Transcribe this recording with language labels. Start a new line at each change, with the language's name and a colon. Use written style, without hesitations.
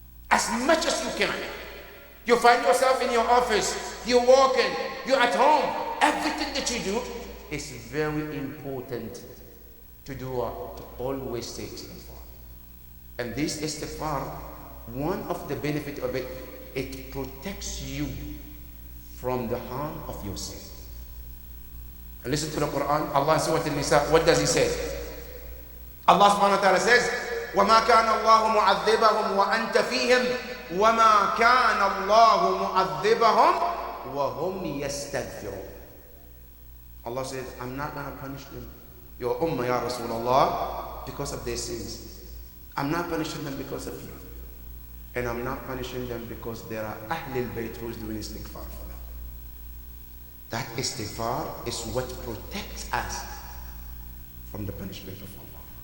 English: As much as you can. You find yourself in your office, you're walking, you're at home, everything that you do is very important to do, to always say istighfar. And this istighfar, one of the benefits of it, it protects you from the harm of your sin. And listen to the Quran, Allah Surah An-Nisa, what does He say? Allah subhanahu wa ta'ala says,
Arabic: وَمَا كَانَ اللَّهُ مُعَذِّبَهُمْ وَأَنْتَ فِيهِمْ وَمَا كَانَ اللَّهُ مُعَذِّبَهُمْ وَهُمْ يَسْتَغْفِرُونَ.
English: Allah says, I'm not going to punish them, your ummah, ya Rasulullah, because of their sins. I'm not punishing them because of you. And I'm not punishing them because there are Ahlul Bayt who's doing istighfar for them. That istighfar is what protects us from the punishment of Allah.